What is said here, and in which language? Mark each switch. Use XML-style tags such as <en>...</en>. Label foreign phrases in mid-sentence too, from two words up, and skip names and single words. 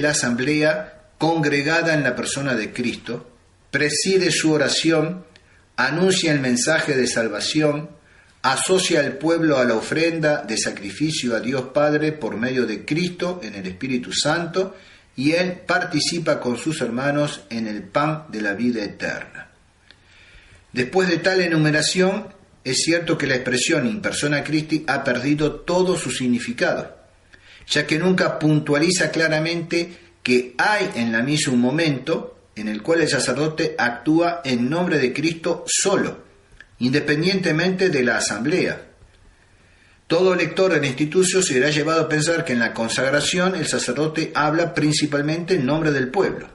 <es>la asamblea congregada en la persona de Cristo, preside su oración, anuncia el mensaje de salvación, asocia al pueblo a la ofrenda de sacrificio a Dios Padre por medio de Cristo en el Espíritu Santo, y él participa con sus hermanos en el pan de la vida eterna. Después de tal enumeración, es cierto que la expresión</es> <la>in persona Christi</la> <es>ha perdido todo su significado, ya que nunca puntualiza claramente que hay en la misa un momento en el cual el sacerdote actúa en nombre de Cristo solo, independientemente de la asamblea. Todo lector del instituto se verá llevado a pensar que en la consagración el sacerdote habla principalmente en nombre del pueblo.</es>